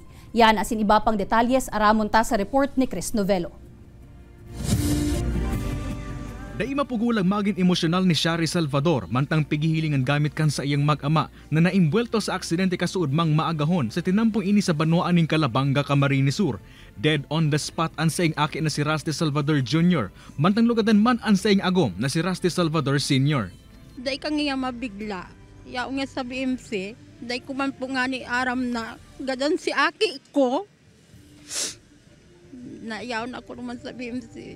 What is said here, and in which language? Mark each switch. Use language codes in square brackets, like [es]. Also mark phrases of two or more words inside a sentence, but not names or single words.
[bik] Yan asin iba pang detalyes aramon ta sa report ni Chris Novelo. Dai mapugulang maging emosyonal ni Shari Salvador mantang pigihilingan gamit kan sa iyang mag-ama na naimbwelto sa aksidente kasuod mang maagahon sa tinampong ini sa Banwaan ning Calabanga, Camarines Sur. [en] Dead on the spot [bik] ang saing aki na si Rusty Salvador Jr. mantang lugadan man ang saing agom na si Rusty Salvador Sr. Dai kang iya mabigla. Yaw nga sa BMC, dai ko man po nga ni aram na gadan si aki ko. Nayaw na ako naman sa BMC.